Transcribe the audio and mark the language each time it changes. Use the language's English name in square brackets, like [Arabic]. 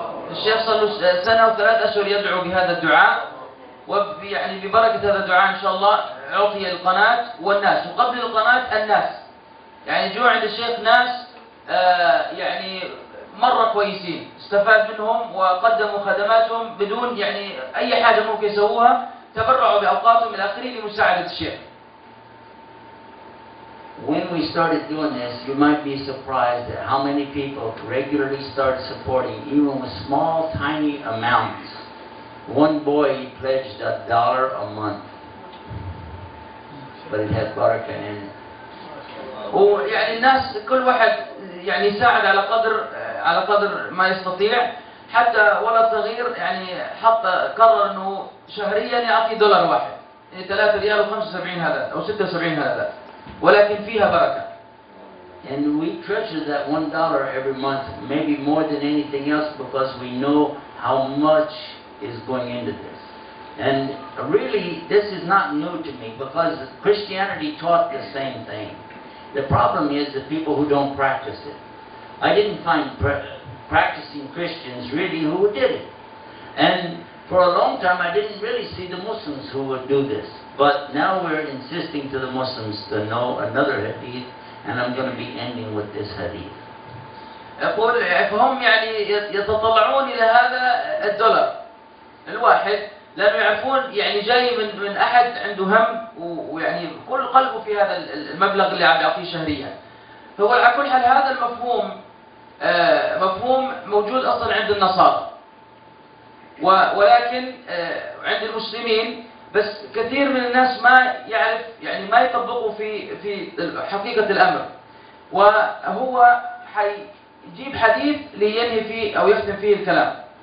[Arabic] الشيخ صار له سنة و3 أشهر يدعو بهذا الدعاء، ويعني ببركة هذا الدعاء إن شاء الله أعطي القناة والناس، وقبل القناة الناس. يعني جوا عند الشيخ ناس يعني مرة كويسين، استفاد منهم وقدموا خدماتهم بدون يعني أي حاجة ممكن يسووها، تبرعوا بأوقاتهم إلى آخره لمساعدة الشيخ. [English] When we started doing this, you might be surprised at how many people regularly start supporting, even with small, tiny amounts. One boy, he pledged $1 a month, but it had barakah in it. [Arabic] ويعني الناس كل واحد يعني يساعد على قدر ما يستطيع، حتى ولد صغير يعني قرر انه شهريا يعطي $1 واحد، يعني 3 ريال و75 هذا او 76 هذا، ولكن فيها بركة. [English] And we treasure that $1 every month, maybe more than anything else, because we know how much is going into this. And really, this is not new to me, because Christianity taught the same thing. The problem is the people who don't practice it. I didn't find practicing Christians really who did it. And for a long time, I didn't really see the Muslims who would do this. But now we're insisting to the Muslims to know another hadith, and I'm going to be ending with this hadith. [Arabic] يقول فهم يعني يتطلعون إلى هذا $1 الواحد، لأنه يعرفون يعني جاي من أحد عنده هم ويعني كل قلبه في هذا المبلغ اللي عم يعطيه شهريا. هو على كل حال هذا المفهوم مفهوم موجود أصلا عند النصارى، ولكن عند المسلمين بس كثير من الناس ما يعرف يعني ما يطبقوا في حقيقة الأمر، وهو حيجيب حديث لينهي فيه أو يختم فيه الكلام.